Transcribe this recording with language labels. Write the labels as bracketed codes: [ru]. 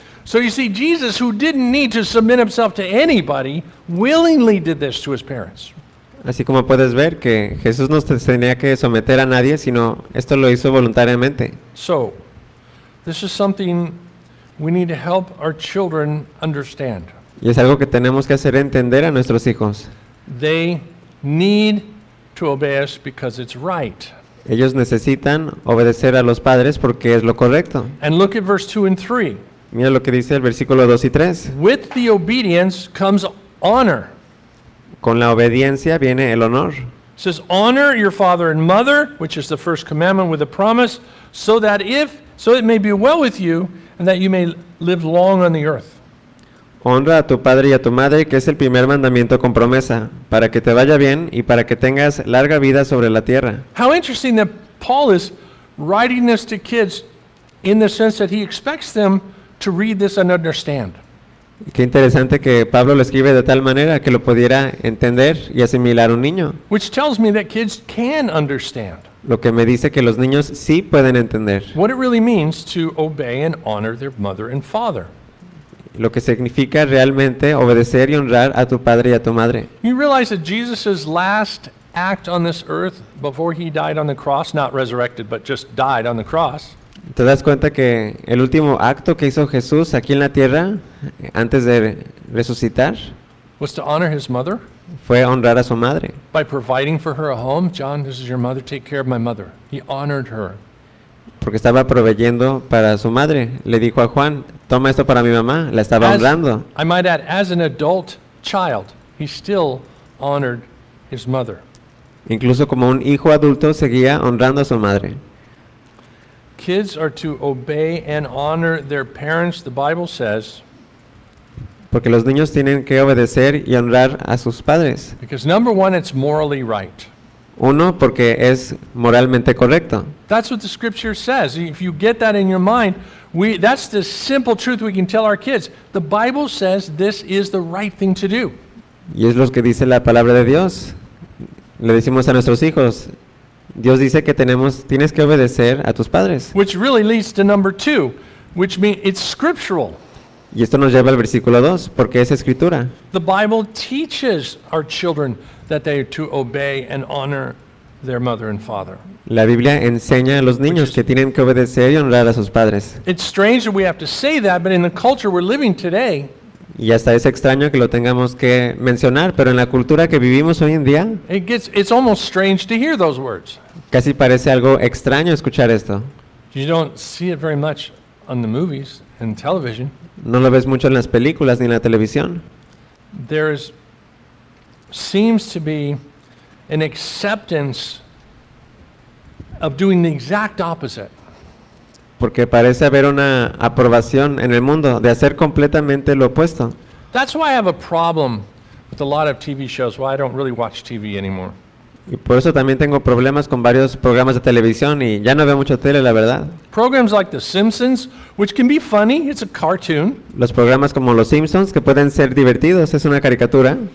[en] So you see, Jesus, who didn't need to submit himself to anybody, willingly did this to his parents. [es] Así como puedes ver que Jesús no tenía que someter a nadie, sino esto lo hizo voluntariamente. [en] So, this is something we need to help our children understand. [es] Y es algo que tenemos que hacer entender a nuestros hijos. [en] They need to obey us because it's right. [es] Ellos necesitan obedecer a los padres porque es lo correcto. [en] And look at verse 2 and 3. [es] Mira lo que dice el versículo 2 y 3. [en] With the obedience comes honor. [es] Con la obediencia viene el honor. [en] It says, honor your father and mother, which is the first commandment with a promise, so it may be well with you, and that you may live long on the earth. [es] Honra a tu padre y a tu madre, que es el primer mandamiento con promesa, para que te vaya bien y para que tengas larga vida sobre la tierra. [en] How interesting that Paul is writing this to kids in the sense that he expects them to read this and understand. [es] Qué interesante que Pablo lo escribe de tal manera que lo pudiera entender y asimilar un niño. [en] Which tells me that kids can understand. [es] Lo que me dice que los niños sí pueden entender. [en] What it really means to obey and honor their mother and father. [es] Lo que significa realmente obedecer y honrar a tu padre y a tu madre. [en] You realize that Jesus' last act on this earth before he died on the cross, not resurrected, but just died on the cross. [es] ¿Te das cuenta que el último acto que hizo Jesús aquí en la tierra antes de resucitar [en] was to honor his mother? [es] Fue honrar a su madre. [en] By providing for her a home, John, this is your mother, take care of my mother. He honored her. [es] Porque estaba proveyendo para su madre. Le dijo a Juan, toma esto para mi mamá. La estaba honrando. [en] I might add, as an adult child, he still honored his mother. [es] Incluso como un hijo adulto seguía honrando a su madre. [en] Kids are to obey and honor their parents, the Bible says. [es] Porque los niños tienen que obedecer y honrar a sus padres. [en] Because number one, it's morally right. [es] Uno, porque es moralmente correcto. [en] That's what the scripture says. If you get that in your mind, that's the simple truth we can tell our kids. The Bible says this is the right thing to do. [es] Y es lo que dice la palabra de Dios. Le decimos a nuestros hijos, Dios dice que tienes que obedecer a tus padres. [en] Which really leads to number two, which means it's scriptural. [es] Y esto nos lleva al versículo 2, porque es escritura. [en] The Bible teaches our children that they are to obey and honor their mother and father. [es] La Biblia enseña a los niños que tienen que obedecer y honrar a sus padres. [en] It's strange that we have to say that, but in the culture we're living today, [es] Y hasta es extraño que lo tengamos que mencionar, pero en la cultura que vivimos hoy en día, [en] it's almost strange to hear those words. [es] Casi parece algo extraño escuchar esto. [en] You don't see it very much on the movies and television. [es] No lo ves mucho en las películas ni en la televisión. [en] There seems to be an acceptance of doing the exact opposite. [es] Porque parece haber una aprobación en el mundo de hacer completamente lo opuesto. [en] That's why I have a problem with a lot of TV shows, why I don't really watch TV anymore. [es] Y por eso también tengo problemas con varios programas de televisión y ya no veo mucho tele, la verdad. [en] Programs like The Simpsons, which can be funny, it's a cartoon. [es] Los programas como Los Simpsons, que pueden ser divertidos, es una caricatura.